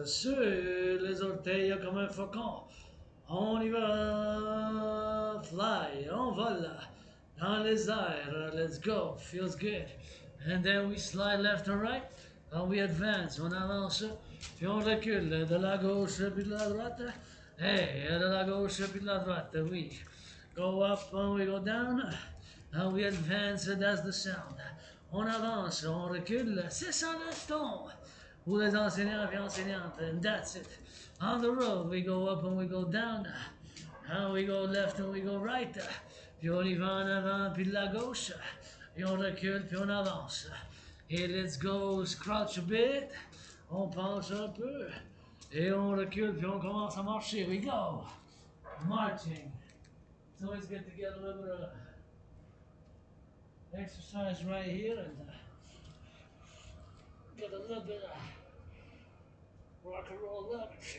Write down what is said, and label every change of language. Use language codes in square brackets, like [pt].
[fr] Sur les orteils, comme un faucon. On y va. Fly, on vole. Dans les airs, [en] let's go, feels good. And then we slide left and right, and we advance, [fr] on avance, puis on recule de la gauche puis de la droite. Hey, de la gauche puis de la droite, oui. [en] Go up and we go down, and we advance, that's the sound. [fr] On avance, on recule, c'est ça le ton. Pour les enseignants et enseignantes, [en] and that's it. On the road, we go up and we go down, and we go left and we go right. [fr] Puis on y va en avant, puis de la gauche, et on recule, puis on avance. Et [en] let's go, scratch a bit, [fr] on pense un peu, et on recule, puis on commence à marcher. [en] We go, marching. It's always good to get a little bit of exercise right here, and get a little bit of rock and roll love.